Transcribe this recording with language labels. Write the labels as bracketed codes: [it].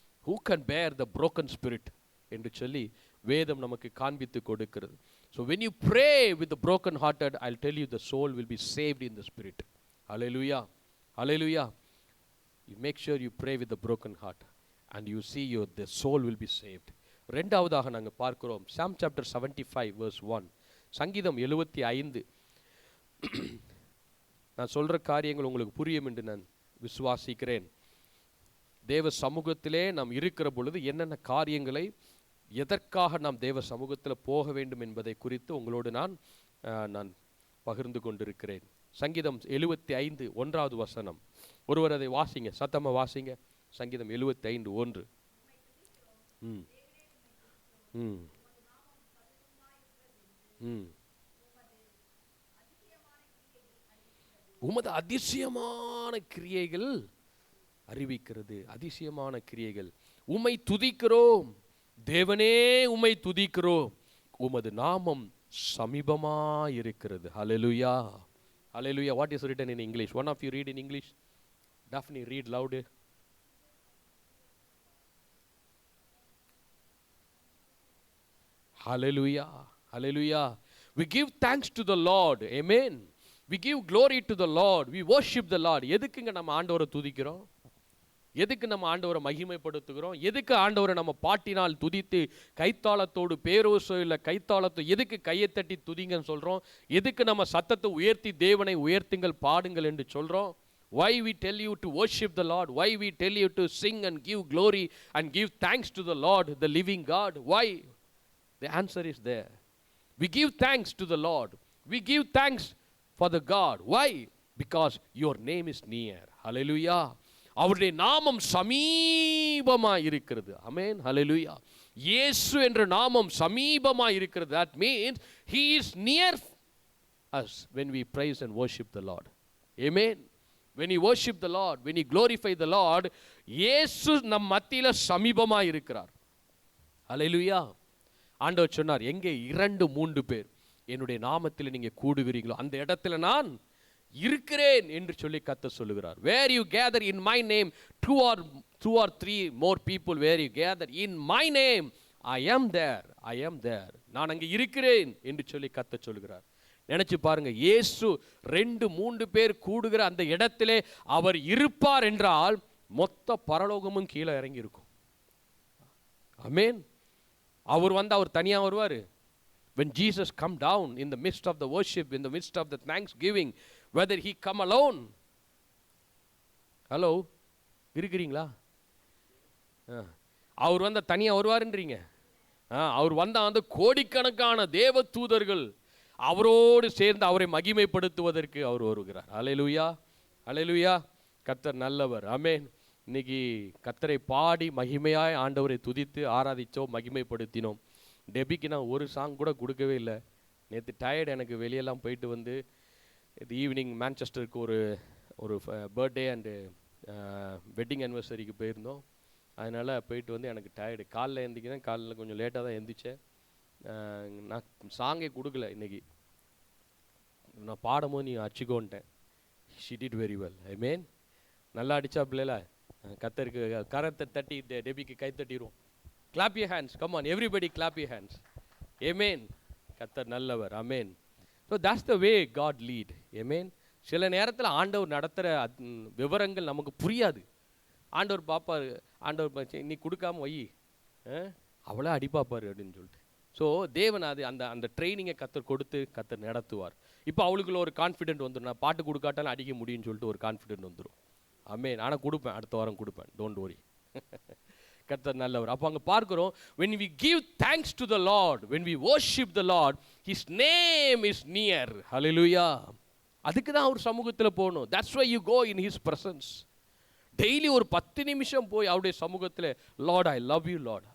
[en] who can bear the broken spirit [ta] என்று சொல்லி வேதம் நமக்கு காண்பித்து கொடுக்கிறது. [en] so when you pray with the broken hearted, I'll tell you, the soul will be saved in the spirit. Hallelujah, hallelujah. You make sure you pray with the broken heart and you see the soul will be saved. [ta] ரெண்டாவதாக நாங்கள் பார்க்கிறோம், [en] Psalm chapter 75 verse 1. [ta] சங்கீதம் 75. நான் சொல்ற காரியங்கள் உங்களுக்கு புரியும் என்று நான் விசுவாசிக்கிறேன். தேவ சமூகத்திலே நாம் இருக்கிற பொழுது என்னென்ன காரியங்களை, எதற்காக நாம் தேவ சமூகத்தில் போக வேண்டும் என்பதை குறித்து உங்களோடு நான் பகிர்ந்து கொண்டிருக்கிறேன். சங்கீதம் 75 1வது வசனம். ஒருவர் அதை வாசிங்க, சத்தமாக வாசிங்க. சங்கீதம் 75 1. ம் ம் ம் உமது அதிசயமான கிரியைகள் அறிவிக்கிறது. அதிசயமான கிரியைகள். உம்மை துதிக்கிறோம் தேவனே, உம்மை துதிக்கிறோம், உமது நாமம் சமீபமாயிருக்கிறது. ஹல்லேலூயா, ஹல்லேலூயா. [en] What is written in English? One of you read in English. Daphne, read loud. Hallelujah, hallelujah. We give thanks to the Lord. Amen. We give glory to the Lord. We worship the Lord. [ta] எதுக்குங்க நம்ம ஆண்டவரை துதிக்கிறோம்? எதுக்கு நம்ம ஆண்டவரை மகிமைப்படுத்துகிறோம்? எதுக்கு ஆண்டவரை நம்ம பாட்டினால் துதித்து கைத்தாளத்தோடு, பேரோசோ இல்லை கைத்தாளத்தோ, எதுக்கு கையை தட்டி துதிங்கன்னு சொல்கிறோம்? எதுக்கு நம்ம சத்தத்தை உயர்த்தி தேவனை உயர்த்துங்கள், பாடுங்கள் என்று சொல்கிறோம்? [en] Why we tell you to worship the Lord? Why we tell you to sing and give glory and give thanks to the Lord, the living God? Why? The answer is there. We give thanks to the Lord. We give thanks for the God. Why? Because your name is near. [ta] Hallelujah. அவருடைய நாமம் சமீபமாக இருக்கிறது. ஆமென், ஹல்லேலூயா. இயேசு என்ற நாமம் சமீபமாக இருக்கிறது. [en] That means he is near us when we praise and worship the Lord. Amen. When you worship the Lord, when you glorify the Lord, [ta] இயேசு நம் மத்தியில் சமீபமாக இருக்கிறார். ஹல்லேலூயா. ஆண்டவர் சொன்னார், எங்கே 2-3 பேர் என்னுடைய நாமத்தில் நீங்கள் கூடுகிறீங்களோ அந்த இடத்துல நான் இருக்கிறேன் என்று சொல்லி கர்த்தர் சொல்லுகிறார். [en] Where you gather in my name, two or three more people, where you gather in my name, I am there, I am there. [ta] நான் அங்கே இருக்கிறேன் என்று சொல்லி கர்த்தர் சொல்லுகிறார். நினைச்சு பாருங்க, இயேசு 2-3 பேர் கூடுகிற அந்த இடத்திலே அவர் இருப்பார் என்றால் மொத்த பரலோகமும் கீழே இறங்கி இருக்கும். ஆமென். அவர் தனியாக வருவார். [en] When Jesus come down in the midst of the worship, in the midst of the thanksgiving, whether he come alone. [ta] Hello, இருக்கிறீங்களா? அவர் தனியாக வருவாருன்றீங்க. அவர் அந்த கோடிக்கணக்கான தேவ தூதர்கள் அவரோடு சேர்ந்து அவரை மகிமைப்படுத்துவதற்கு அவர் வருகிறார். அல்லேலூயா, அல்லேலூயா. கர்த்தர் நல்லவர். ஆமென். இன்னைக்கு கர்த்தரை பாடி மகிமையாய் ஆண்டவரை துதித்து ஆராதித்தோம், மகிமைப்படுத்தினோம். டெபிக்கு நான் ஒரு சாங் கூட கொடுக்கவே இல்லை. நேற்று டயர்டு, எனக்கு வெளியெல்லாம் போயிட்டு வந்து இது ஈவினிங் மான்செஸ்டருக்கு ஒரு பர்த்டே அண்டு வெட்டிங் ஆனிவர்சரிக்கு போயிருந்தோம். அதனால் போயிட்டு வந்து எனக்கு டயர்டு. காலைல எழுந்திக்கிறேன், காலையில் கொஞ்சம் லேட்டாக தான் எழுந்திரிச்சேன். நான் சாங்கே கொடுக்கல இன்னைக்கு. நான் பாடும்போது நீ அடிச்சுக்கோன்ட்டேன். [en] She did very well. I mean, [ta] நல்லா அடித்தா பிள்ளைல. கத்தருக்கு கரத்தை தட்டி டெபிக்கு கை தட்டிடுவோம். [en] Clap your hands. Come on, everybody clap your hands. Amen. [ta] கர்த்தர் நல்லவர். [en] Amen. So that's the way God lead. Amen. [ta] சில நேரத்தில் ஆண்டவர் நடத்துகிற விவரங்கள் நமக்கு புரியாது. ஆண்டவர் பார்ப்பார், ஆண்டவர் நீ கொடுக்காம வை, அவளை அடிப்பாப்பார் அப்படின்னு சொல்லிட்டு. ஸோ தேவன் அது அந்த ட்ரைனிங்கை கர்த்தர் நடத்துவார். இப்போ அவளுக்குள்ள ஒரு கான்ஃபிடென்ட் வந்துடும், நான் பாட்டு கொடுக்காட்டாலும் அடிக்க முடியும்னு சொல்லிட்டு ஒரு கான்ஃபிடென்ட் வந்துடும். ஆமென். ஆனால் கொடுப்பேன், அடுத்த வாரம் கொடுப்பேன், [en] Don't worry. [ta] கர்த்தர் நல்லவர். அப்போ அங்கே பார்க்கிறோம், [en] when we give thanks to the Lord, when we worship the Lord, his name is near. Hallelujah. [ta] அதுக்கு தான் அவர் சமூகத்தில் போகணும். [en] That's why you go in his presence. [ta] Daily ஒரு 10 நிமிஷம் போய் அவருடைய சமூகத்தில், [en] Lord, I love you, Lord.